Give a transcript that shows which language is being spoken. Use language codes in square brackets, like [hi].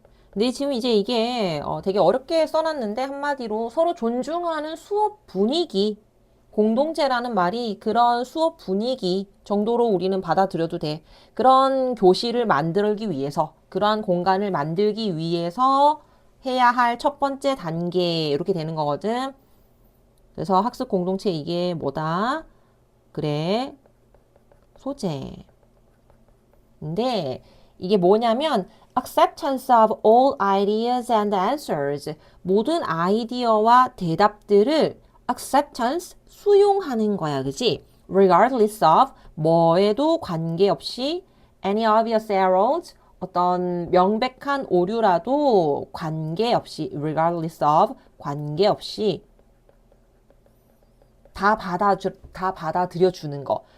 [ko] 근데 지금 이제 이게 되게 어렵게 써놨는데 한마디로 서로 존중하는 수업 분위기, 공동체라는 말이 그런 수업 분위기 정도로 우리는 받아들여도 돼. 그런 교실을 만들기 위해서, 그러한 공간을 만들기 위해서 해야 할 첫 번째 단계 이렇게 되는 거거든. 그래서 학습 공동체 이게 뭐다? 그래, 소재. 근데 이게 뭐냐면 [en] acceptance of all ideas and answers. [ko] 모든 아이디어와 대답들을 acceptance, 수용하는 거야. 그지? regardless of, 뭐에도 관계없이 [en] any obvious errors, [ko] 어떤 명백한 오류라도 관계없이 regardless of, 관계없이 다 받아들여 주는 거.